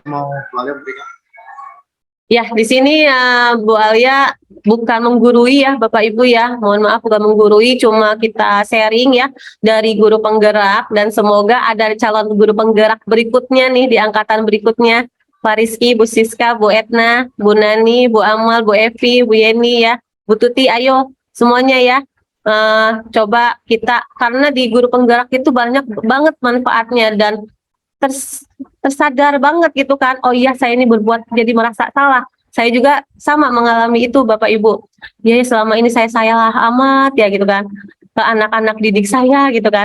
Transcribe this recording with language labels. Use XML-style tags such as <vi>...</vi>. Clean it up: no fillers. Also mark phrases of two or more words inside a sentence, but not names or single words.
<id>Mau Bu Alia berikan? Ya, di sini Bu Alia bukan menggurui ya Bapak Ibu ya. Mohon maaf, bukan menggurui, cuma kita sharing ya dari guru penggerak, dan semoga ada calon guru penggerak berikutnya nih di angkatan berikutnya. Pak Rizky, Bu Siska, Bu Etna, Bu Nani, Bu Amal, Bu Evi, Bu Yeni ya, Bu Tuti, ayo semuanya ya. Coba kita, karena di guru penggerak itu banyak banget manfaatnya dan tersadar banget gitu kan, oh iya saya ini berbuat jadi merasa salah. Saya juga sama mengalami itu Bapak Ibu. Ya selama ini saya salah amat ya gitu kan, ke anak-anak didik saya gitu kan.</id>